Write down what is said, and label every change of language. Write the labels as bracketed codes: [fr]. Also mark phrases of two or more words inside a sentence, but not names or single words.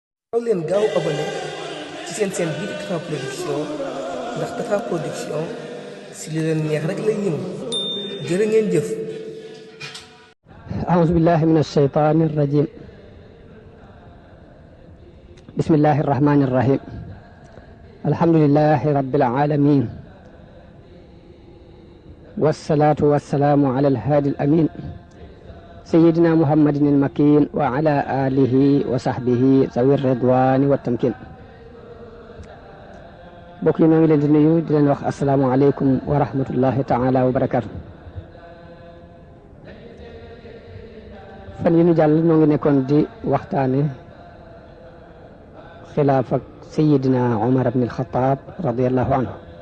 [wo] gaaw leen gaaw abonné ci seen bii di Tapha Production ndax Tapha Production si li leen neex rek lay ñëw jërë ngeen jëf. [ar] أعوذ بالله من الشيطان الرجيم. بسم الله الرحمن الرحيم. الحمد لله رب العالمين، والصلاة والسلام على الهادي الأمين سيدنا محمد المكين وعلى آله وصحبه ذوي الرضوان والتمكين. [wo] bokk yi ñoo ngi leen di nuyu di leen wax [ar] السلام عليكم ورحمة الله تعالى وبركاته. [wo] fan yi ñu jàll ñoo ngi nekkoon di waxtaane xilaaf ak sayidina Umar ibn al-Khattab [ar] رضي الله عنه.